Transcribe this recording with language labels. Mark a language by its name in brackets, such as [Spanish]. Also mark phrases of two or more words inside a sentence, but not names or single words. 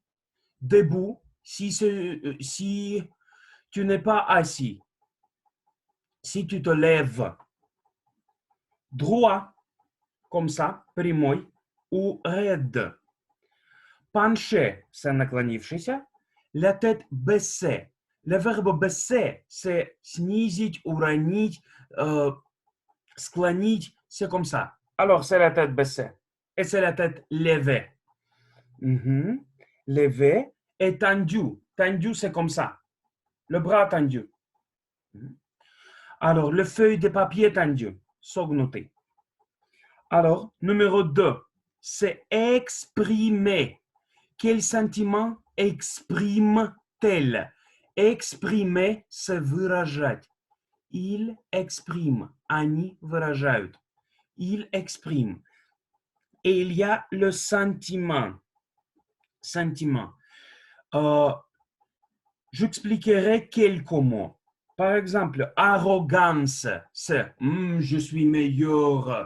[French] Debout, si tu n'es pas assis. si tu te lèves droit, comme ça, прямой, ou raide. Penché, c'est наклонившийся, la tête baissée. Le verbe baisser, c'est [Russian] снизить, уронить, склонить, [French] c'est comme ça. Alors, c'est la tête baissée. Et c'est la tête levée. Levé et tendu. Tendu, c'est comme ça. Le bras tendu. Alors, le feuille de papier tendu. Sognoté. Alors, numéro 2, c'est exprimer. Quel sentiment exprime-t-elle? Exprimer, c'est выражать. Il exprime. [Russian] Они выражают. [French] Il exprime. Et il y a le sentiment. Sentiment. J'expliquerai quelques mots. Par exemple, arrogance, c'est je suis meilleur.